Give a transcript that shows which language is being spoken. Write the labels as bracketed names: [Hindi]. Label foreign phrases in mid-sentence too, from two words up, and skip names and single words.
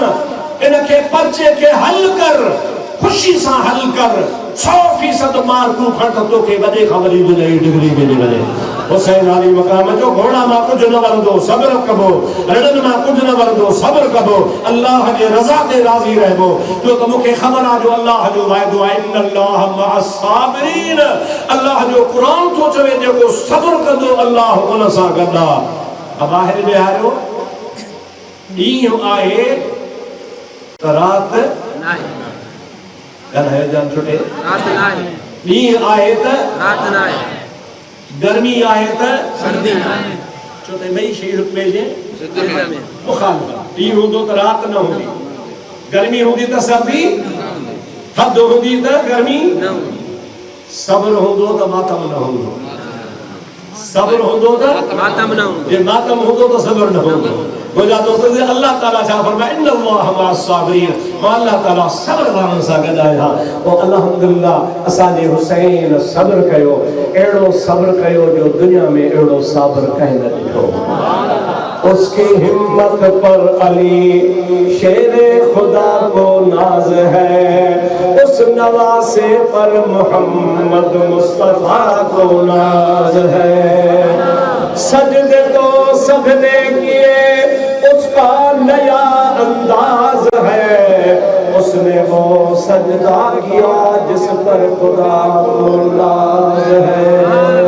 [Sindhi] इनखे पर्चे खे हल कर, ख़ुशी सां हल कर, 100% मार्कूं खण त तोखे वॾे खां वॾी दुनिया डिग्री मिली वञे। हुसैन आली मक़ाम जो घोड़ा मां कुझु न वरंदो, सब्र कबो, रड़नि मां कुझु न वरंदो, सब्र कबो, अल्लाह जे रज़ा ते राज़ी रहबो। जो त मूंखे ख़बर आहे जो अल्लाह जो वाइदो आहे, [Arabic] إن الله مع الصابرين. [Sindhi] अल्लाह जो क़ुरान थो चवे जेको सब्र कंदो अल्लाह उन सां गॾु आहे। ॿाहिरि विहारियो ॾींहुं आहे त राति ॻाल्हायो जान छुटे, ॾींहुं आहे त राति न आहे, गर्मी आहे त सर्दी न आहे, छो त ॿई शयूं हिक ॿिए जे मुखालिफ़। ॾींहुं हूंदो त राति न हूंदी, गर्मी हूंदी त सर्दी, थधि हूंदी त गर्मी न हूंदी, सब्र हूंदो त मातम न हूंदो, सब्र हूंदो त मातम न हूंदो, जे मातम हूंदो त सब्र न हूंदो। मुंहिंजा दोस्त अल्लाह ताला छा फरमाए, [Arabic] إن الله مع الصابرين, [Sindhi] मां अल्लाह ताला सब्र वारनि सां गॾु आहियां। पोइ अल्हम्दुलिल्लाह असांजे हुसैन सब्र कयो, अहिड़ो सब्र कयो जो दुनिया में अहिड़ो सब्र कंहिं न ॾिठो। [Urdu] اس کی ہمت پر علی شیر خدا کو ناز ہے، اس نواسے پر محمد مصطفیٰ کو ناز ہے. سجدے تو سب نے کیے اس کا نیا انداز ہے، اس نے وہ سجدہ کیا جس پر خدا کو ناز ہے.